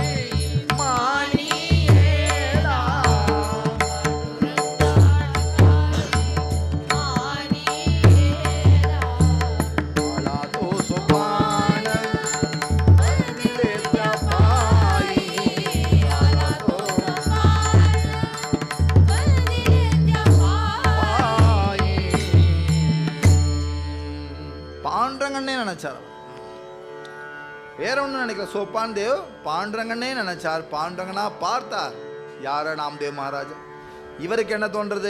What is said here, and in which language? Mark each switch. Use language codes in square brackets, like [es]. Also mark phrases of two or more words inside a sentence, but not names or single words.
[mr] मानियेला, आला तो सोपान वंदिले त्या पायी, आला तो பாயி. [ta] பாண்டரங்கன்னே நினைச்சார். வேற ஒன்றும் நினைக்கல. சோப்பான் தேவ் பாண்டரங்கன்னே நினைச்சார். பாண்டரங்கனா பார்த்தார் யார? நாம்தேவ் மகாராஜா. இவருக்கு என்ன தோன்றது?